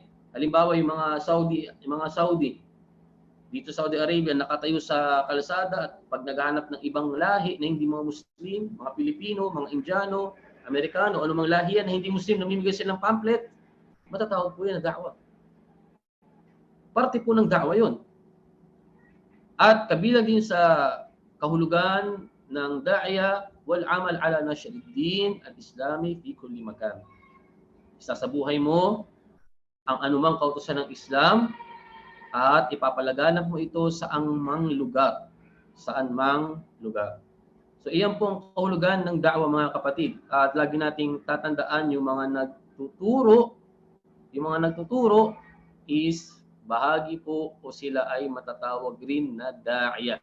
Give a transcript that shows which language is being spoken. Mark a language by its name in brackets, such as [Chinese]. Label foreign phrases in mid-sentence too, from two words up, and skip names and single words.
[Filipino] Halimbawa, yung mga Saudi, dito sa Saudi Arabia, nakatayo sa kalsada at pag naghahanap ng ibang lahi na hindi mga Muslim, mga Pilipino, mga Indiano, Amerikano, anumang lahi yan na hindi Muslim, namimigay silang pamphlet, matatawag po yan na da'wah. Parte po ng da'wah yun. At kabilang din sa kahulugan ng da'iyah, [Arabic] والعمل على نشر الدين الإسلامي في كل مكان. [Filipino] Isa sa buhay mo ang anumang kautusan ng Islam at ipapalaganap mo ito sa anumang lugar. Saan mang lugar. So iyan po ang kahulugan ng da'wah, mga kapatid. At lagi nating tatandaan yung mga nagtuturo is bahagi po o sila ay matatawag rin na da'iyah.